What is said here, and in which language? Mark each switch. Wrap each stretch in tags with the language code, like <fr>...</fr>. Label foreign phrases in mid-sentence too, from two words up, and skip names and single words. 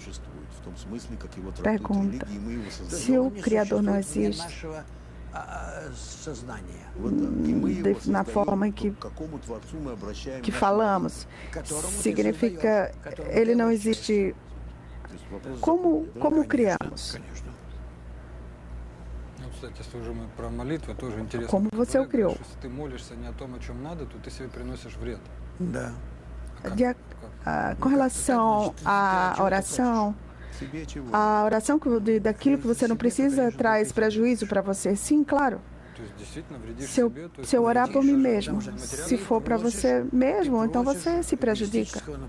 <pt>Pergunta: se o Criador não existe, na forma em que falamos, significa ele não existe. Como criamos?</pt> <ru>Кстати, если уже мы про молитву, тоже интересно.</ru> <pt>Como você o criou?</pt> <ru>Если ты молишься не о том, о чем надо, то ты себе приносишь вред. Да.</ru> <pt>Com relação à oração, daquilo que você não precisa traz prejuízo para você. Sim, claro. Se eu orar por mim mesmo, se for para você mesmo, então você se prejudica.</pt>